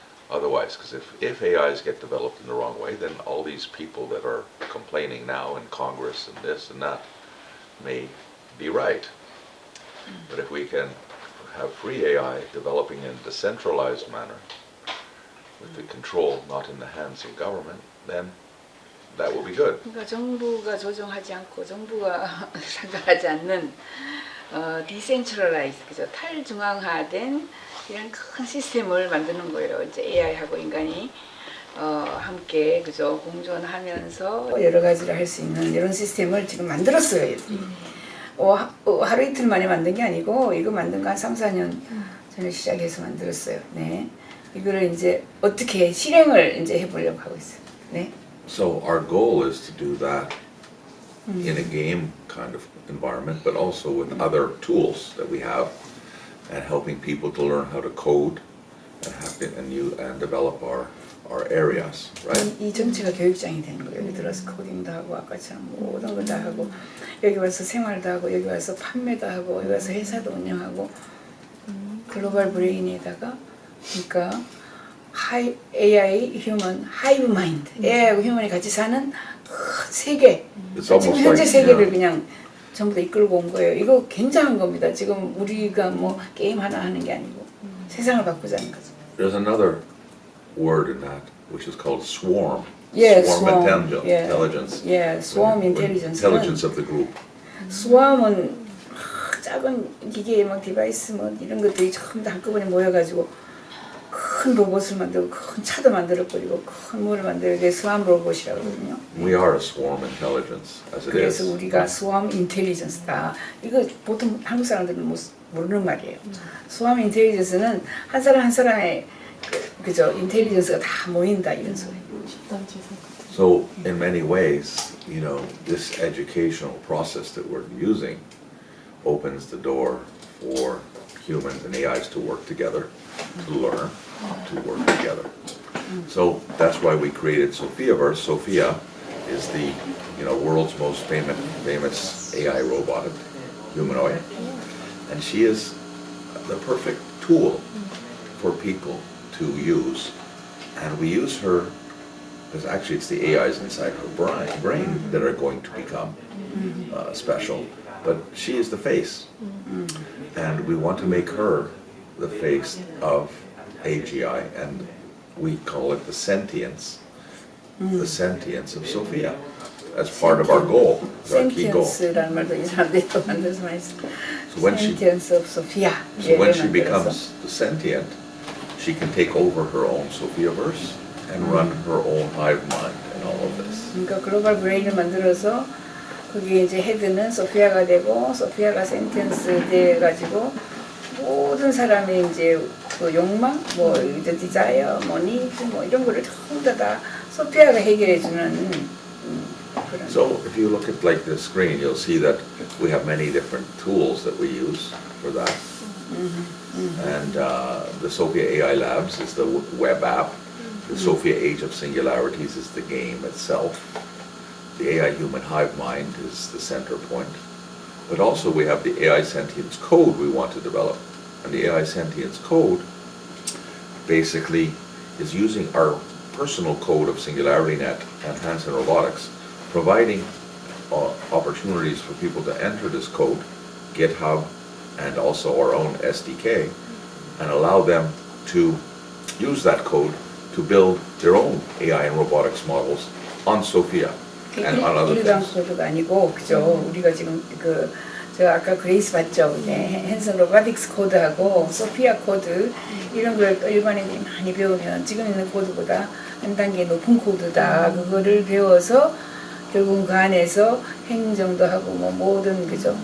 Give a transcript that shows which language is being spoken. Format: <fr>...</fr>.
<en>Otherwise, because if AIs get developed in the wrong way, then all these people that are complaining now in Congress and this and that may be right. But if we can have free AI developing in a decentralized manner, with the control not in the hands of government, then that will be good.</en> <ko>그러니까 정부가 조종하지 않고 정부가 상관하지 않는 디센트럴라이즈, 그죠? 탈중앙화된 이런 큰 시스템을 만드는 거예요. 이제 AI하고 인간이 함께 그죠 공존하면서 여러 가지를 할 수 있는 이런 시스템을 지금 만들었어요. 얘들이. 하루 이틀 만에 만든 게 아니고 이거 만든 거 한 3, 4년 전에 시작해서 만들었어요. 네. 이거를 이제 어떻게 실행을 이제 해보려고 하고 있어요. 네.</ko> <en>So our goal is to do that in a game kind of environment, but also with other tools that we have, and helping people to learn how to code and develop our areas, right?</en> <ko>이 전체가 교육장이 되는 거예요. 여기 들어서 코딩도 하고 아까처럼 모든 걸 다 하고 여기 와서 생활도 하고 여기 와서 판매도 하고 여기 와서 회사도 운영하고 글로벌 브레인에다가 그러니까 AI, 휴먼, 하이브 마인드, AI하고 휴먼이 같이 사는 세계, 지금 현재 세계를 그냥 전부 다 이끌고 온 거예요. 이거 굉장한 겁니다. 지금 우리가 뭐 게임 하나 하는 게 아니고 세상을 바꾸자는 거죠.</ko> <en>There's another word in that, which is called swarm. Yeah, swarm swarm. intelligence. Yeah, swarm intelligence. Intelligence of the group.</en> <ko>swarm은 작은 기계 막 디바이스 뭐 이런 것들이 전부 다 한꺼번에 모여가지고 큰 로봇을 만들고 큰 차도 만들어버리고 큰 뭐를 만들고 이게 스왑 로봇이라고 하거든요.</ko> <en>We are a swarm intelligence, as it</en> <ko>그래서</ko> <en>is.</en> <ko>우리가 스왑 인텔리전스다. 이거 보통 한국 사람들은 모르는 말이에요. 스왑 인텔리전스는 한 사람 한 사람의 그죠 인텔리전스가 다 모인다 이런 소리.</ko> <en>So in many ways, this educational process that we're using opens the door for humans and AIs to work together, to learn, to work together. So that's why we created Sophiaverse. Sophia is the world's most famous AI robot, humanoid, and she is the perfect tool for people to use. And we use her because actually it's the AIs inside her brain that are going to become special. But she is the face, and we want to make her the face of AGI, and we call it the sentience of Sophia. That's part of our goal, our key goal.</en> <ko>Sentience라는 말도 이 사람들이 또 만들어서 많이 써.</ko> <en>So when Sentience of Sophia. So when she becomes the sentient, she can take over her own Sophiaverse and run her own hive mind and all of this.</en> <ko>그러니까 글로벌 브레인을 만들어서 거기에 이제 헤드는 소피아가 되고 소피아가 센텐스 돼 가지고 모든 사람이 이제 그 욕망, 뭐</ko> <en>the desire,</en> <ko>뭐 need, 뭐 이런 거를 전부 다 소피아가 해결해주는 그런.</ko> <en>So if you look at like the screen, you'll see that we have many different tools that we use for that. And the Sophia AI Labs is the web app. The Sophia Age of Singularities is the game itself. The AI Human Hive Mind is the center point. But also we have the AI Sentience Code we want to develop. And the AI Sentience Code basically is using our personal code of SingularityNet and Hansen Robotics, providing opportunities for people to enter this code, GitHub, and also our own SDK, and allow them to use that code to build their own AI and robotics models on Sophia and on other</en> <ko>일반</ko> <en>things.</en> <ko>코드가 아니고 그죠? 우리가 지금 제가 아까 그레이스 봤죠? 핸슨 로보틱스 코드하고 소피아 코드 이런 걸 일반인들이 많이 배우면 지금 있는 코드보다 한 단계 높은 코드다. 그거를 배워서 결국은 그 안에서 행정도 하고 뭐 모든 그죠?</ko>